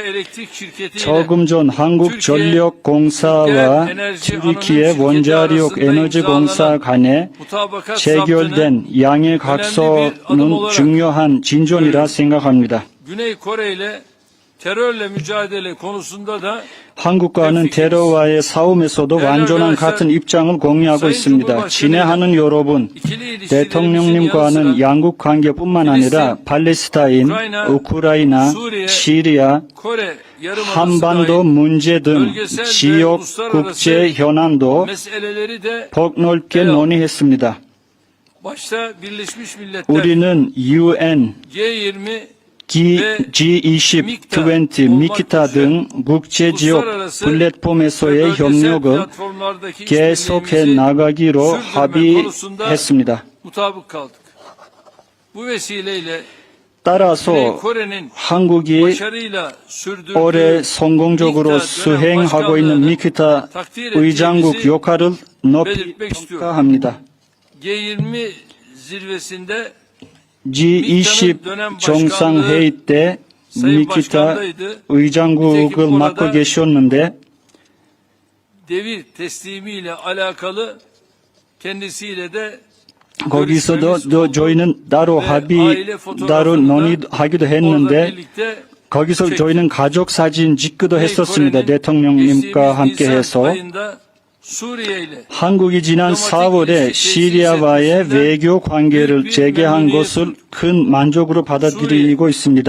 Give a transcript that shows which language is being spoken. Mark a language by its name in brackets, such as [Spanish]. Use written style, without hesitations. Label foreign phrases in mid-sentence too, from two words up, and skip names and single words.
[Korean] 조금 전 한국전력공사와 튀르키예 원자력 에너지공사 간에 체결된 양해 각서는 중요한 진전이라 생각합니다. [Turkish] Güney Kore ile terörle mücadele konusunda da [Korean] 한국과는 테러와의 싸움에서도 완전한 같은 입장을 공유하고 있습니다. 친애하는 여러분, 대통령님과는 양국 관계뿐만 아니라 팔레스타인, 우크라이나, 시리아, [Turkish] Kore [Korean] 한반도 문제 등 지역 국제 현안도 [Turkish] meseleleri de [Korean] 폭넓게 논의했습니다. [Turkish] başta Birleşmiş Milletler [Korean] 우리는 UN, [Turkish] G20 [Korean] G20, 미키타 등 국제지역 플랫폼에서의 협력을 계속해 나가기로 합의했습니다. [Turkish] mutabık kaldık. Bu vesileyle [Korean] 따라서 [Turkish] Kore'nin [Korean] 한국이 [Turkish] başarıyla sürdürdüğü [Korean] 올해 성공적으로 수행하고 있는 미키타 의장국 역할을 높이 평가합니다. [Turkish] G20 zirvesinde [Korean] G20 정상회의 때 미키타 의장국을 맡고 계셨는데 [Turkish] devir teslimiyle alakalı kendisiyle de [Korean] 거기서도 저희는 따로 논의하기도 했는데 거기서 저희는 가족 사진 찍기도 했었습니다. 대통령님과 함께 해서 한국이 지난 4월에 시리아와의 외교 관계를 재개한 것을 큰 만족으로 받아들이고 있습니다.